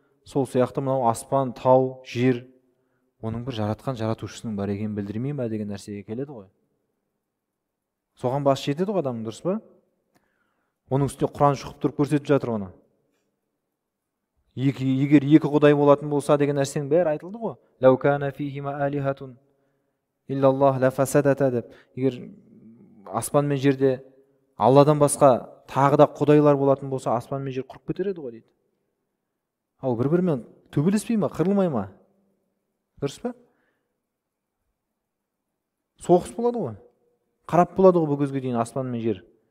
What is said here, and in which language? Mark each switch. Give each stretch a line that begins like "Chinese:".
Kazakh: Сол сияқты мынау аспан, тау, жер оның бір жаратқан жаратушысының бар екенін білдірмей ме деген нәрсеге келеді ғой. Соған бас жетеді ғой адамның, дұрыс па? Оның үстіне Құран шұқып тұрып көрсетіп жатыр оны. Егер екі құдай болатын болса деген нәрсенің бәрі айтылды ғой.
Arabic: Лау кана фихима алихатун иллаллах ла фасадата деп.
Kazakh: Егер аспан мен жерде Алладан басқа тағы да құдайлар болатын болса, аспан мен жер құрып кетер еді ғой дейді. Ал бір-бірімен төбелеспей ма, қырылмай ма? Дұрыс па? Соғыс болады ғой. Қарап болады ғой бұл көзге дейін аспан мен жер.